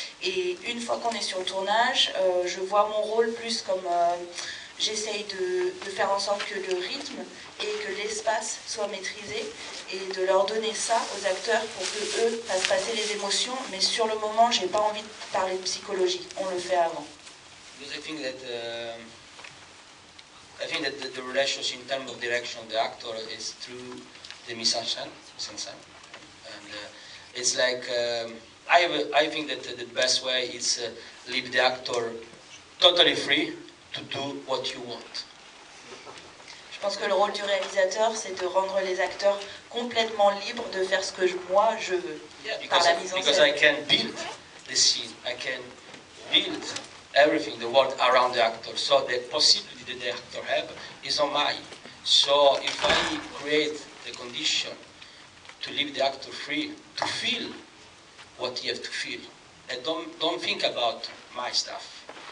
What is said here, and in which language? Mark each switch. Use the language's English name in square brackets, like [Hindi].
[French] Et une fois qu'on est sur le tournage, je vois mon rôle plus comme... J'essaye de faire en sorte que le rythme et que l'espace soient maîtrisés, et de leur donner ça aux acteurs pour qu'eux fassent passer les émotions, mais sur le moment, j'ai pas envie de parler de psychologie, on le fait avant. [English] Because I think that the relationship in terms of direction of the actor is through the mise en scène, and it's like I think that the best way is leave the actor totally free to do what you want. [French] Je pense que le rôle du réalisateur, c'est de rendre les acteurs complètement libres de faire ce que moi je veux, par la mise en scène. [English] Because I can build the scene, I can build everything, the world around the actor. So the possibility that the actor have is on mine. So if I create the condition to leave the actor free to feel what he has to feel, and don't think about my stuff.